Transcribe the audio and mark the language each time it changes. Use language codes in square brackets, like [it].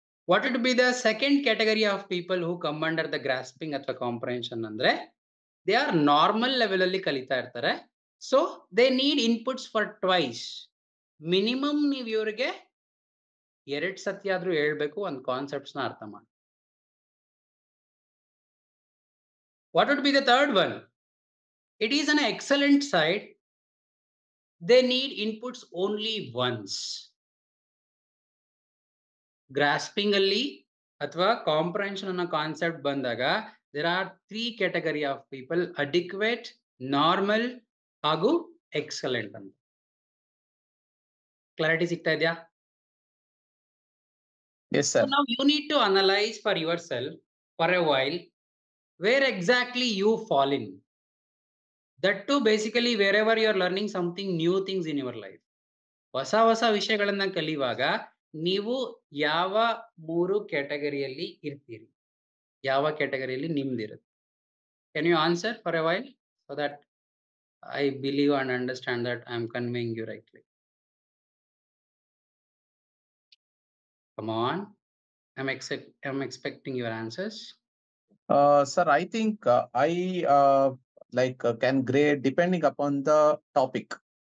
[en] what would be the second category of people who come under the grasping ಅಥವಾ comprehension ಅಂದ್ರೆ, they are normal level [kn] ಅಲ್ಲಿ ಕಲಿತಾ ಇರ್ತಾರೆ. [en] So they need inputs for twice. [kn] Minimum ನೀವು ಇವ್ರಿಗೆ 2 ಸತಿ ಆದ್ರೂ ಹೇಳ್ಬೇಕು ಒಂದು ಕಾನ್ಸೆಪ್ಟ್ಸ್ ನ ಅರ್ಥ ಮಾಡಿ. [en] What would be the third one? It is an excellent side. They need inputs only once. Grasping [kn] ಅಲ್ಲಿ ಅಥವಾ ಕಾಂಪ್ರಹೆನ್ಷನ್ ಅನ್ನೋ ಕಾನ್ಸೆಪ್ಟ್ ಬಂದಾಗ [en] there are 3 category of people: adequate, normal ಹಾಗೂ excellent ಅಂತ. [kn] ಕ್ಲಾರಿಟಿ ಸಿಗ್ತಾ ಇದೆಯಾ? [en] Yes, sir. So now you need to analyze for yourself for a while where exactly you fall in. That too basically wherever you are learning something new things in your life. [kn] ಹೊಸ ವಿಷಯಗಳನ್ನ ಕಲಿಯುವಾಗ ನೀವು ಯಾವ 3 ಕ್ಯಾಟಗರಿಯಲ್ಲಿ ಇರ್ತೀರಿ, ಯಾವ ಕ್ಯಾಟಗರಿಯಲ್ಲಿ ನಿಮ್ದಿರುತ್ತೆ? [en] Can you answer for a while so that I believe and understand that I am conveying you rightly? Come on, I'm expecting your answers. Sir, I think I can grade depending upon the topic.